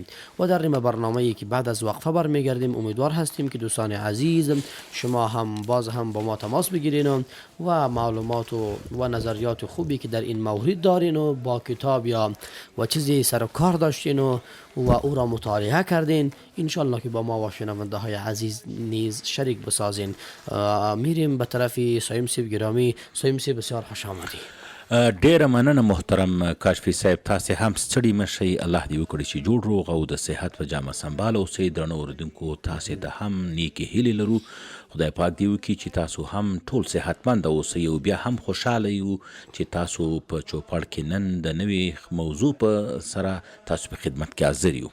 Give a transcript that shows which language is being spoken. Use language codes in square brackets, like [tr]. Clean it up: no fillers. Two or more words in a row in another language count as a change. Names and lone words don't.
[fa] و در این برنامه‌ای که بعد از وقفه برمیگردیم امیدوار هستیم که دوستان عزیز شما هم باز هم با ما تماس بگیرین و معلومات و نظریات خوبی که در این مورد دارین و با کتاب یا و چیزی سر و کار داشتین و او را مطالعه کردین انشاءالله که با ما و شنونده های عزیز نیز شریک بسازین. میریم به طرف صائم صاحب گرامی. صائم صاحب بسیار خوش آمدی. [ps] ډیره مننه محترم کاشفی صاحب، تاسې هم ستړي مشئ. الله دې وکړي چې جوړ روغ او د صحت و جامه سنبال اوسئ. درنو اوریدونکو، تاسې د هم نیکې هیلې لرو. خدای پاک دې وکړي چې تاسو هم ټول صحتمند اوسئ او بیا هم خوشحاله یو چې تاسو په چوپړ کې نن د نوې موضوع په سره تاسو په خدمت کې حاضر یو.